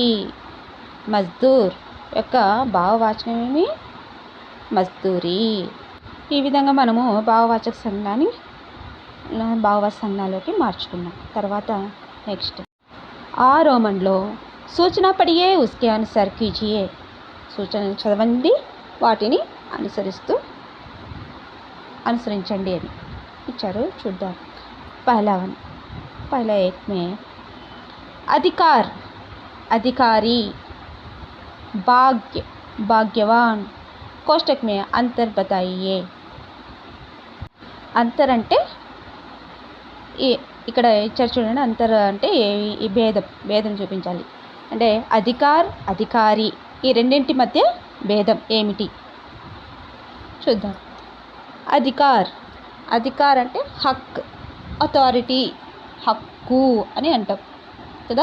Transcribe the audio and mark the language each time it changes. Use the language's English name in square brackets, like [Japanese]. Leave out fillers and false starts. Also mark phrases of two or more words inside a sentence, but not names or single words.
[Telugu] మజ్దూర్ యొక్క భావవాచకం ఏమి? మజ్దూరి. ఈ విధంగా మనము భావవాచక సంజ్ఞలోకి మార్చుకున్నాం. తర్వాత నెక్స్ట్ 6 రోమన్లో [Hindi] सूचना पढ़िए उसके अनुसार कीजिए. [Telugu] సూచనలు చదవండి, వాటిని అనుసరించండి అని ఇచ్చారు. చూద్దాం. [Hindi] पहला एक में अधिकार, अधिकारी, भाग्य, भाग्यवान. कोष्टक में अंतर बताइए. [Telugu] అంతర్ అంటే ఇక్కడ ఇచ్చారు చూడండి. అంతర్ అంటే ఈ భేదం చూపించాలి. అంటే అధికార్, అధికారి, ఈ రెండింటి మధ్య భేదం ఏమిటి చూద్దాం. అధికార్, అధికార్ అంటే హక్, అథారిటీ, హక్కు అని అంటాం కదా.